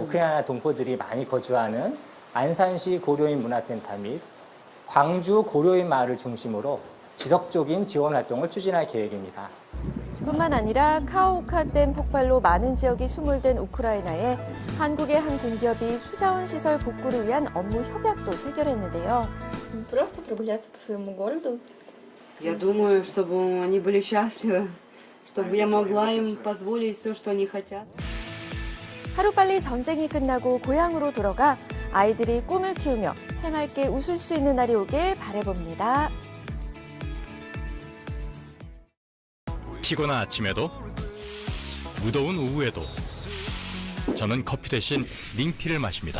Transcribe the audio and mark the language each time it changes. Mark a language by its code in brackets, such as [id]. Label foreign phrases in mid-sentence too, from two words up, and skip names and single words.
[ko] 우크라이나 동포들이 많이 거주하는 안산시 고려인 문화센터 및 광주 고려인 마을을 중심으로 지속적인 지원 활동을 추진할 계획입니다. 뿐만 아니라 카오우카 댐 폭발로 많은 지역이 수몰된 우크라이나에 한국의 한 공기업이 수자원 시설 복구를 위한 업무 협약도 체결했는데요. [ru] Просто прогуляться по своему городу. Я думаю, чтобы они были счастливы, чтобы я могла им позволить все, что они хотят. [ko] 하루빨리 전쟁이 끝나고 고향으로 돌아가 아이들이 꿈을 키우며 해맑게 웃을 수 있는 날이 오길 바라봅니다. 피곤한 아침에도 무더운 오후에도 저는 커피 대신 링티를 마십니다.